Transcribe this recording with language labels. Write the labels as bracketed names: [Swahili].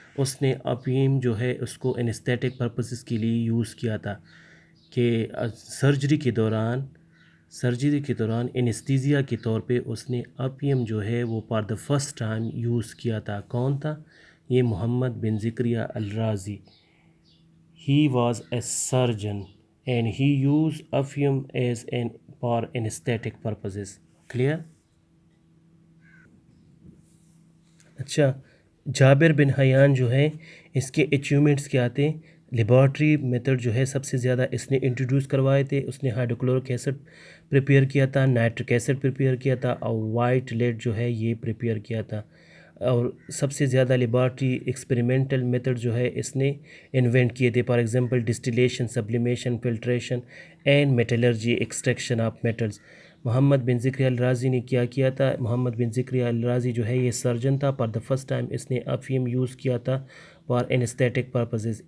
[Urdu] اس نے اپیم جو ہے اس کو انیستھیٹک پرپسز کے لیے یوز کیا تھا کہ سرجری کے دوران انیستھیزیا کے طور پہ اس نے اپیم جو ہے وہ [English] for the first time [Urdu] use کیا تھا. کون تھا یہ؟ محمد بن زکریا الرازی. [English] He was a surgeon and he used opium as an for anesthetic purposes. Clear? [Urdu] اچھا, جابر بن حیان جو ہے اس کے اچیومنٹس کیا تھے؟ لیبارٹری میتھڈ جو ہے سب سے زیادہ اس نے انٹروڈیوس کروائے تھے. اس نے ہائیڈروکلورک ایسڈ پریپیئر کیا تھا, نائٹرک ایسڈ پریپیئر کیا تھا, اور وائٹ لیڈ جو ہے یہ پریپیئر کیا تھا. اور سب سے زیادہ لیبارٹری ایکسپیریمنٹل میتھڈ جو ہے اس نے انوینٹ کیے تھے. [English] For example distillation, sublimation, filtration and metallurgy, extraction of metals. [Urdu] محمد بن زکریا الرازی نے کیا کیا تھا؟ محمد بن زکریا الرازی جو ہے یہ سرجن تھا. [English] for the first time [Urdu] اس نے افیم یوز کیا تھا [English] For anaesthetic purposes.